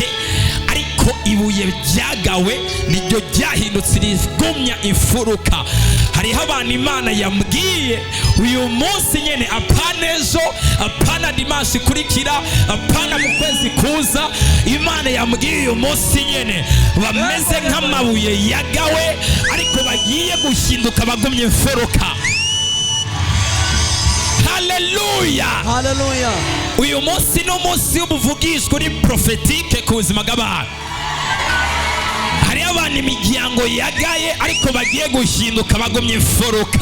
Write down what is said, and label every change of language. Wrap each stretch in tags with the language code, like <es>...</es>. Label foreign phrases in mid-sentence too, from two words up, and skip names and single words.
<rn>Ariko ibuye ryagawe niryo ryahindutse rigumya imfuruka. Hariho abantu Imana yambwiye uyu munsi nyene, apana ejo, apana dimanshi ikurikira, apana mu kwezi kuza, Imana yambwiye uyu munsi nyene bameze nk'amabuye yagawe ariko bagiye guhinduka bagumye imfuruka. Haleluya. Haleluya. Uyu munsi ni umunsi w'ubuvugishwa uri prophetique ku buzima bw'abantu. Hari abantu imiryango yagaye ariko bagiye guhinduka bagumye imfuruka.</rn>